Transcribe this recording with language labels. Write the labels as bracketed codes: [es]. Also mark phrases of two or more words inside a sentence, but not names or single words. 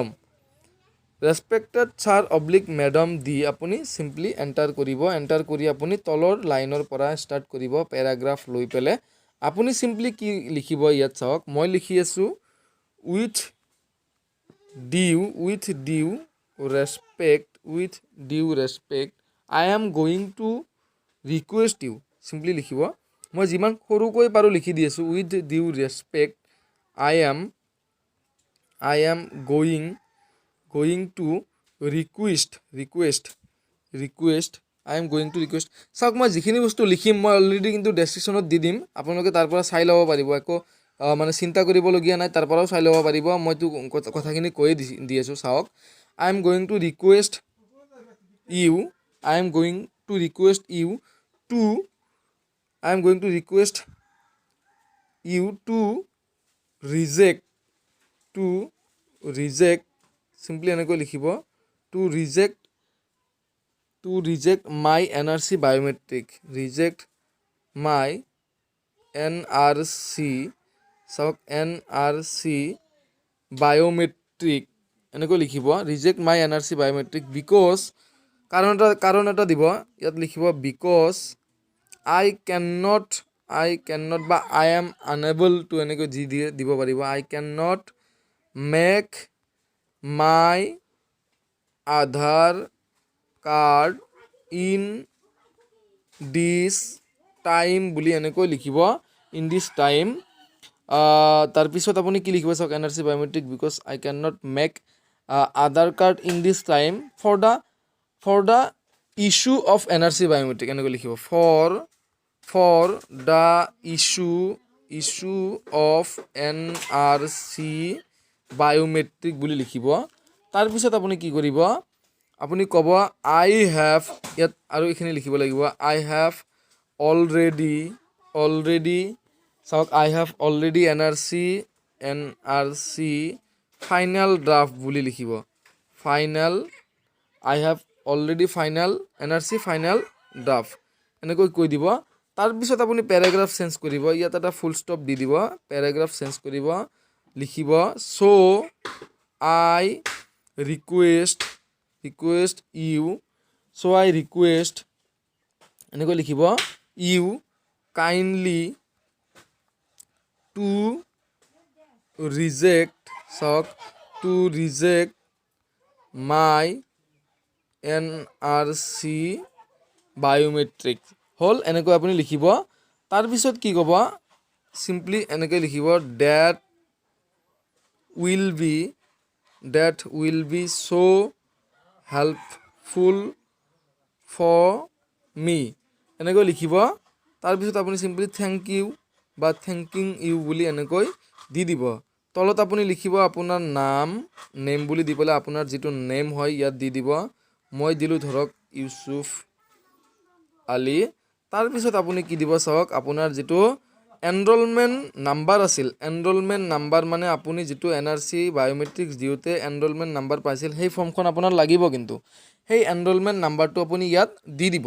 [en] Respected sir oblique madam [as] দি আপুনি [en] simply enter [as] কৰিব। এণ্টাৰ কৰি আপুনি তলৰ লাইনৰ পৰা ষ্টাৰ্ট কৰিব, পেৰাগ্ৰাফ লৈ পেলাই আপুনি চিম্পলি কি লিখিব, ইয়াত চাওক, মই লিখি আছোঁ [en] with due respect I am going to request you. [as] চিম্পলি লিখিব, মই যিমান সৰুকৈ পাৰোঁ লিখি দি আছোঁ, [en] with due respect I am going to request [as] চাওক, মই যিখিনি বস্তু লিখিম মই অলৰেডি কিন্তু ডেছক্ৰিপশ্যনত দি দিম, আপোনালোকে তাৰ পৰা চাই ল'ব পাৰিব। একো মানে চিন্তা কৰিবলগীয়া নাই, তাৰ পৰাও চাই ল'ব পাৰিব। মইতো কথাখিনি কৈয়ে দি আছোঁ। চাওক, [en] I am going to request you to reject simply [as] এনেকৈ লিখিব, [en] টু reject my NRC biometric, চাওক, NRC biometric [as] এনেকৈ লিখিব, [en] reject my NRC biometric [as] বিকজ কাৰণ এটা দিব ইয়াত লিখিব বিকজ [en] I cannot [as] বা [en] I am unable to [as] এনেকৈ যি দিব পাৰিব [en] I cannot make my Aadhar card in this time [as] বুলি এনেকৈ লিখিব [en] in this time [as] তাৰপিছত আপুনি কি লিখিব চাওক [en] NRC biometric because I cannot make Aadhar card in this time for the issue of NRC biometric [as] এনেকৈ লিখিব [en] for the issue of NRC biometric [as] বুলি লিখিব তাৰপিছত আপুনি কি কৰিব আপুনি ক'ব [en] I have [as] ইয়াত আৰু এইখিনি লিখিব লাগিব [en] I have already চাওক I have already NRC final draft [as] বুলি লিখিব [en] I have already NRC final draft [as] এনেকৈ কৈ দিব তাৰপিছত আপুনি [en] paragraph change [as] কৰিব ইয়াত এটা [en] full stop [as] দি দিব [en] paragraph change [as] কৰিব লিখিব [en] so I request you [as] এনেকৈ লিখিব [en] you kindly to reject my NRC biometric [as] হল এনেকৈ আপুনি লিখিব তাৰপিছত কি ক'ব simply এনেকৈ লিখিব that [en] will be so helpful for me [as] এনেকৈ লিখিব তাৰপিছত আপুনি [en] simply thank you [as] বা [en] thanking you [as] বুলি এনেকৈ দি দিব তলত আপুনি লিখিব আপোনাৰ নেম বুলি দি পেলাই আপোনাৰ যেটো নেম হয় ইয়াত দি দিব মই দিলো ধৰক ইউসুফ আলী তাৰপিছত আপুনি কি দিব চাওক আপোনাৰ যেটো [en] enrollment number [as] আছিল [en] enrollment number [as] মানে আপুনি যেটো [en] NRC biometrics [as] দিওতে [en] enrollment number [as] পাইছিল সেই ফৰ্মখন আপোনাৰ লাগিব কিন্তু সেই [en] enrollment numberটো [as] আপুনি ইয়াত দি দিব